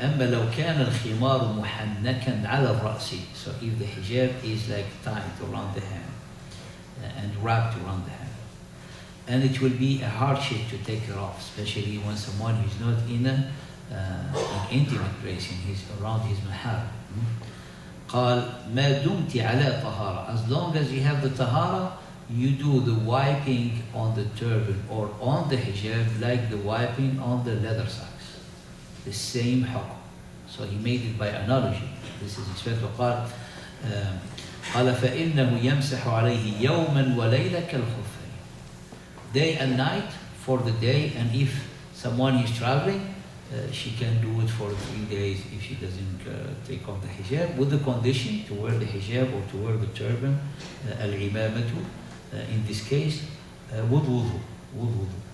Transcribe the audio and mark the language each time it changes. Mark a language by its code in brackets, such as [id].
[ar] أما لو كان الخمار محنكا على الرأس, [en] so if the hijab is like tied around the hand and wrapped around the hand, and it will be a hardship to take it off, especially when someone who is not in an intimate place, he's around his mahar. [ar] قال ما دمت على طهارة, [en] as long as you have the tahara, you do the wiping on the turban or on the hijab like the wiping on the leather socks. The same hukm. So he made it by analogy. This is his fatwa. [ar] قال قال فإنه يمسح عليه يوما وليلة كالخفين. [en] Day and night for the day, and if someone is traveling, she can do it for 3 days if she doesn't take off the hijab, with the condition to wear the hijab or to wear the turban, al-imamatu, in this case, with wudu.